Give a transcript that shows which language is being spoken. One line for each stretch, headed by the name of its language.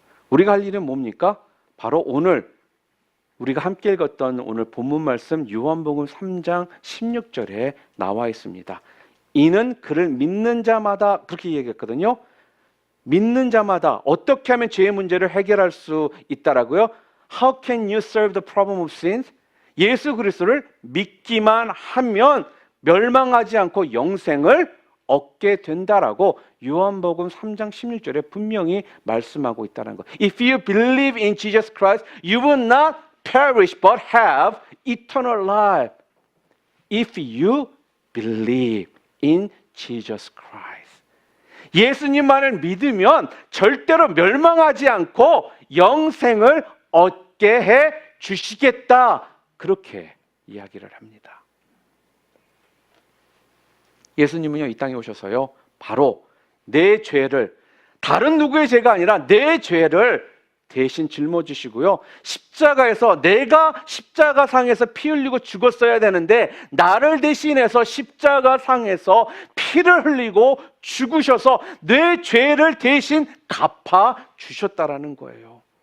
Korean: 우리가 할 일은 뭡니까? 바로 오늘 우리가 함께 읽었던 오늘 본문 말씀 요한복음 3장 16절에 나와 있습니다. 이는 그를 믿는 자마다, 그렇게 얘기했거든요. 믿는 자마다 어떻게 하면 죄의 문제를 해결할 수 있다라고요?
English: How can you solve the problem of sins?
Korean: 예수 그리스도를 믿기만 하면 멸망하지 않고 영생을 얻게 된다라고 요한복음 3장 16절에 분명히 말씀하고 있다는 거.
English: If you believe in Jesus Christ, you will not perish but have eternal life. If you believe in Jesus Christ.
Korean: 예수님만을 믿으면 절대로 멸망하지 않고 영생을 얻게 해 주시겠다. 그렇게 이야기를 합니다. 예수님은요, 이 땅에 오셔서요, 바로 내 죄를, 다른 누구의 죄가 아니라 내 죄를 대신 짊어지시고요, 십자가에서, 내가 십자가상에서 피 흘리고 죽었어야 되는데 나를 대신해서 십자가상에서 피를 흘리고 죽으셔서 내 죄를 대신 갚아 주셨다라는 거예요.